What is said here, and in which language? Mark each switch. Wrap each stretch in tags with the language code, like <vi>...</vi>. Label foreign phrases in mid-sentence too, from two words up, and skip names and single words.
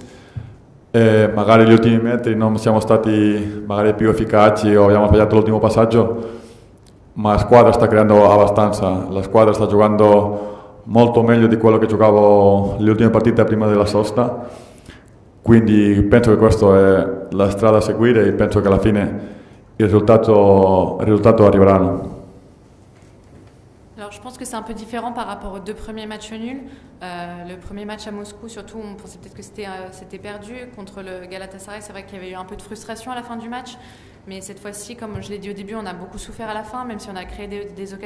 <it>Magari gli ultimi metri non siamo stati magari più efficaci o abbiamo sbagliato l'ultimo passaggio, ma la squadra sta creando abbastanza, la squadra sta giocando molto meglio di quello che giocavo le ultime partite prima della sosta, quindi penso che questa è la strada a seguire e penso che alla fine il risultato arriverà.</it> <fr>Alors je pense que c'est un peu différent par rapport aux 2 premiers matchs nuls. Le premier match à Moscou, surtout, on pensait peut-être que c'était perdu. Contre le Galatasaray, c'est vrai qu'il y avait eu un peu de frustration à la fin du match. Mais cette fois-ci, comme je l'ai dit au début, on a beaucoup souffert à la fin, même si on a créé des occasions.</fr>